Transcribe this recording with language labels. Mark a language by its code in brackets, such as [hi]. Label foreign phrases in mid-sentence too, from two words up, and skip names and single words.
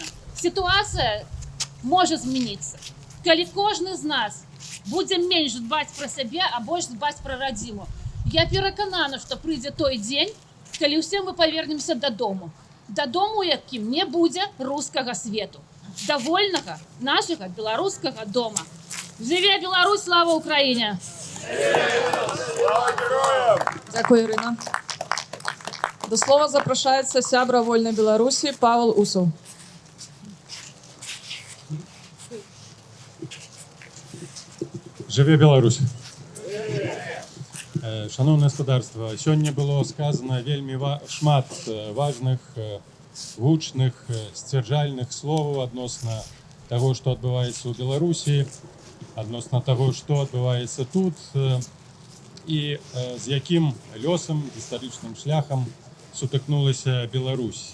[be] Сітуацыя можа змяніцца, калі кожны з нас будзе менш дбаць пра сябе, а больш дбаць пра радзіму. Я пераканана, што прыйдзе той дзень, калі ўсе мы павернемся дадому. Дадому, якім не будзе рускага свету. Да вольнага нашага беларускага дома. Жыве Беларусь, слава Украіне! [uk] Дякую, Ірина. До слова запрошається сябра Вольної Білорусі Павел Усов. [be] Жыве Беларусь. [uk] Шановне господарство, [be] сёння было сказано вельмі шмат важных, гучных, сцвярджальных словаў адносна таго, што адбываецца ў Беларусі, адносна таго, што адбываецца тут і з якім лёсам, гістарычным шляхам сутыкнулася Беларусь.